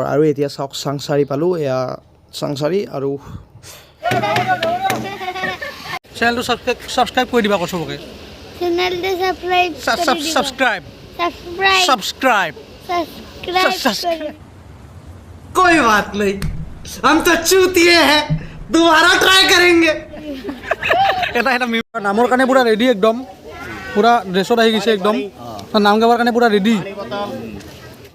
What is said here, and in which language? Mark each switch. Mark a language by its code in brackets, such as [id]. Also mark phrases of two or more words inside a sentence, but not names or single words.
[as] আৰু এতিয়া চাওক চাংচাৰি পালোঁ। এয়া চাংচাৰি। আৰু চেনেলটো ছাবস্ক্ৰাইব কৰি দিবা আকৌ চবকে। ছাবস্ক্ৰাইব। [hi] कोई बात नहीं, हम तो चूतिए हैं, दोबारा ट्राई करेंगे। [as] এটা নামৰ কাৰণে পুৰা ৰেডি একদম, পুৰা ড্ৰেছত আহি গৈছে একদম। নাম গাবৰ কাৰণে পুৰা ৰেডি।